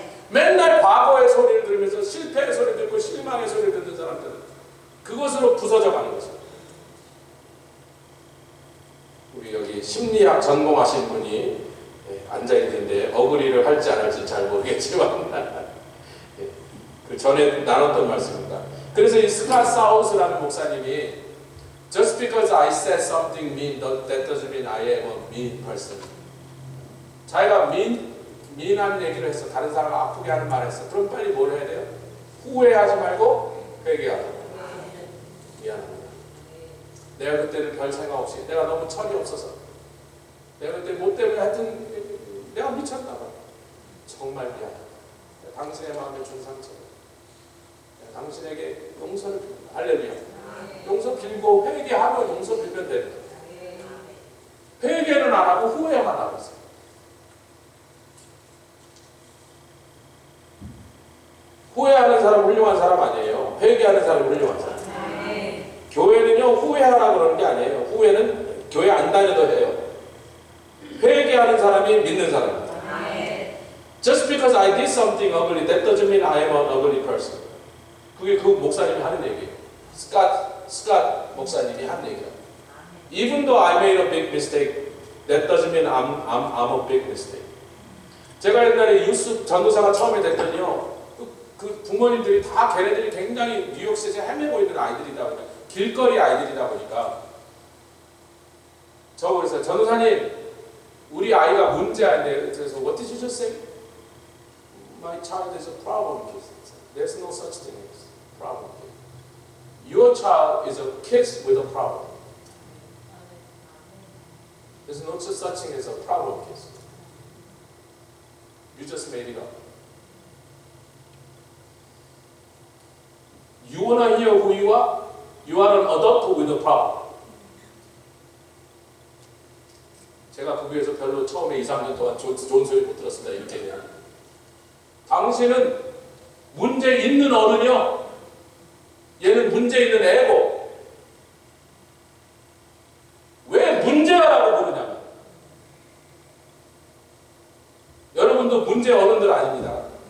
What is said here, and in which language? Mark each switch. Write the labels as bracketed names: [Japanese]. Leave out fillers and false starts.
[Korean] 맨날 과거의 소리를 들으면서 실패의 소리를 듣고 실망의 소리를 듣는 사람들은 그것으로 부서져 가는 것입니다. 우리 여기 심리학 전공하신 분이 앉아있는데 어그리를 할지 안 할지 잘 모르겠지만 그 전에 나눴던 말씀입니다. 그래서 이 스캇 사우스라는 목사님이 [English] Just because I said something mean, that doesn't mean I am a mean person. [Korean] 자기가 미인한 얘기를 했어. 다른 사람을 아프게 하는 말을 했어. 그럼 빨리 뭘 해야 돼요? 후회하지 말고 회개하라. 미안합니다. 내가 그때는 별 생각 없이 내가 너무 철이 없어서 내가 그때 뭐 때문에 하여튼 내가 미쳤나 봐. 정말 미안하다. 당신의 마음에 준 상처 당신에게 용서를 빌다. 할렐루야. 용서 빌고 회개하고 용서 빌면 되는 거예요. 회개는 안 하고 후회만 하고 있어요. 후회하는 사람 훌륭한 사람 아니에요. 회개하는 사람이 훌륭한 사람. 교회는요 후회하라고 그러는 게 아니에요. 후회는 교회 안 다녀도 해요. 회개하는 사람이 믿는 사람입니다. [English] Just because I did something ugly, that doesn't mean I am an ugly person. [Korean] 그게 그 목사님이 하는 얘기예요. 스캇 목사님이 하는 얘기예요. [English] Even though I made a big mistake, that doesn't mean I'm a big mistake. [Korean] 제가 옛날에 유스 전도사가 처음에 됐더니요. 그 부모님들이 다 걔네들이 굉장히 뉴욕시에서 헤매고 있는 아이들이다 보니까 길거리 아이들이다 보니까 저 그래서 전도사님 우리 아이가 문제아인데 그래서 [English] What did you just say? My child is a problem kid. There's no such thing as problem kid. Your child is a kid with a problem. There's no such thing as a problem kid. You just made it up. You wanna hear who you are? You are an adult with a problem. [Korean] 제가 부교에서 별로 처음에 2, 3년 동안 좋은 소리 못 들었습니다. 이렇게 당신은 문제 있는 어른이요. 얘는 문제 있는 애고. 왜 문제라고 부르냐면 여러분도 문제 어른들 아닙니다.